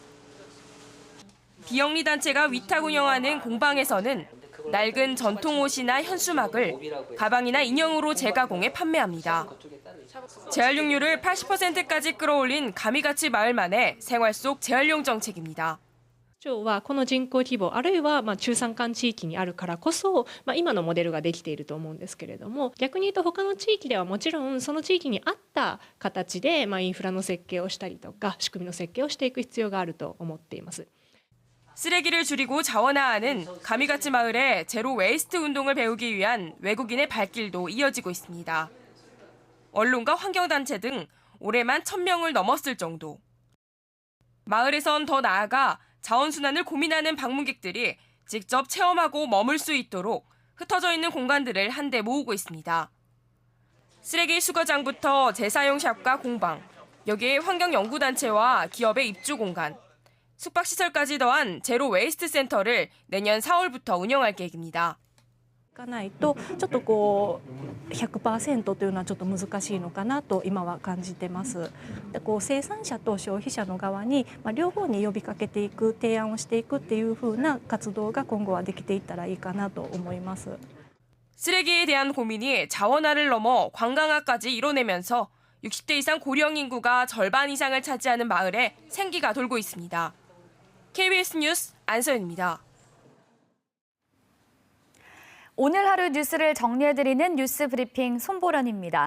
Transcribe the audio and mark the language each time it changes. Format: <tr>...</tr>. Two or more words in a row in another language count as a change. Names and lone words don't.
<ko>비영리 단체가 위탁 운영하는 공방에서는 낡은 전통 옷이나 현수막을 가방이나 인형으로 재가공해 판매합니다. 재활용률을 80%까지 끌어올린 가미가치 마을만의 생활 속 재활용 정책입니다.</ko> <ja>町はこの人口規模あるいは中山間地域にあるからこそ、今のモデルができていると思うんですけれども、逆に言うと他の地域ではもちろんその地域に合った形でインフラの設計をしたりとか仕組みの設計をしていく必要があると思っています。</ja> <ko>쓰레기를 줄이고 자원화하는 가미가치 마을의 제로 웨이스트 운동을 배우기 위한 외국인의 발길도 이어지고 있습니다. 언론과 환경단체 등 올해만 1000명을 넘었을 정도. 마을에선 더 나아가 자원순환을 고민하는 방문객들이 직접 체험하고 머물 수 있도록 흩어져 있는 공간들을 한데 모으고 있습니다. 쓰레기 수거장부터 재사용 샵과 공방, 여기에 환경연구단체와 기업의 입주 공간, 숙박시설까지 더한 제로 웨이스트 센터를 내년 4월부터 운영할 계획입니다.</ko> <ja>がないとちょっとこう 100% というのはちょっと難しいのかなと今は感じてます。で生産者と消費者の側に両方に呼びかけていく提案をしていくっていう風な活動が今後はできていったらいいかなと思います。</ja> <ko>쓰레기에 대한 고민이 자원화를 넘어 관광화까지 이뤄내면서 60대 이상 고령 인구가 절반 이상을 차지하는 마을에 생기가 돌고 있습니다. KBS 뉴스 안서연입니다. 오늘 하루 뉴스를 정리해드리는 뉴스 브리핑 손보련입니다.</ko>